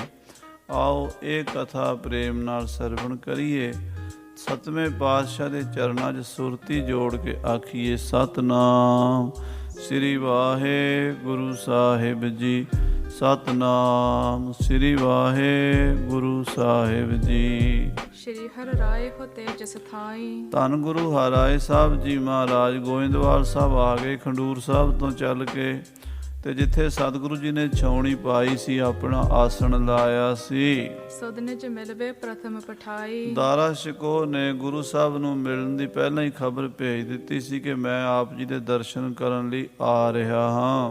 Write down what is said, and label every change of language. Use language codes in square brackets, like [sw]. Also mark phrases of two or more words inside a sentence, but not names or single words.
[pa] ਆਓ ਇਹ ਕਥਾ ਪ੍ਰੇਮ ਨਾਲ ਸਰਵਣ ਕਰੀਏ। ਸਤਵੇਂ ਪਾਤਸ਼ਾਹ ਦੇ ਚਰਨਾਂ 'ਚ ਸੁਰਤੀ ਜੋੜ ਕੇ ਆਖੀਏ ਸਤਨਾਮ ਸ੍ਰੀ ਵਾਹਿਗੁਰੂ ਸਾਹਿਬ ਜੀ, ਸਤਨਾਮ ਸ੍ਰੀ ਵਾਹਿਗੁਰੂ ਸਾਹਿਬ ਜੀ। [bra] श्री हर राय हो तेज सथाई। [pa] ਧੰਨ ਗੁਰੂ ਹਰਿਰਾਏ ਸਾਹਿਬ ਜੀ ਮਹਾਰਾਜ ਗੋਇੰਦਵਾਲ ਸਾਹਿਬ ਆ ਗਏ। ਖੰਡੂਰ ਸਾਹਿਬ ਤੋਂ ਚੱਲ ਕੇ ਤੇ ਜਿੱਥੇ ਸਤਿਗੁਰੂ ਜੀ ਨੇ ਛਾਉਣੀ ਪਾਈ ਸੀ, ਆਪਣਾ ਆਸਣ ਲਾਇਆ ਸੀ, [bra] ਸੁਧ ਨਿਜ ਮਿਲਵੇ ਪ੍ਰਥਮ ਪਠਾਈ। [pa] ਦਾਰਾ ਸ਼ਿਕੋ ਨੇ ਗੁਰੂ ਸਾਹਿਬ ਨੂੰ ਮਿਲਣ ਦੀ ਪਹਿਲਾਂ ਹੀ ਖਬਰ ਭੇਜ ਦਿੱਤੀ ਸੀ ਕਿ ਮੈਂ ਆਪ ਜੀ ਦੇ ਦਰਸ਼ਨ ਕਰਨ ਲਈ ਆ ਰਿਹਾ ਹਾਂ।